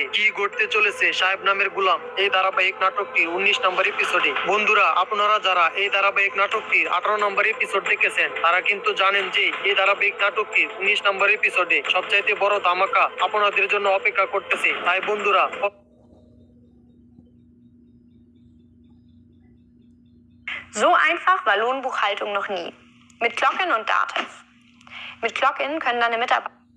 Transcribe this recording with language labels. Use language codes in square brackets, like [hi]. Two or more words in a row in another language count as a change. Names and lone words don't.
[bn] কি ঘটতে চলেছে সাহেব নামের গোলাম এই ধারাবাহিক নাটকটির 19 নম্বর এপিসোডে? বন্ধুরা, আপনারা যারা এই ধারাবাহিক নাটকটির 18 নম্বর এপিসোড দেখেছেন তারা কিন্তু জানেন যে এই ধারাবাহিক নাটকটির 19 নম্বর এপিসোডে সবচাইতে বড় ধামাকা আপনাদের জন্য অপেক্ষা করতেছে। তাই বন্ধুরা, [de] So einfach war Lohnbuchhaltung noch nie. Mit Clockinn und Datev. Mit Clockinn können deine Mitarbeiter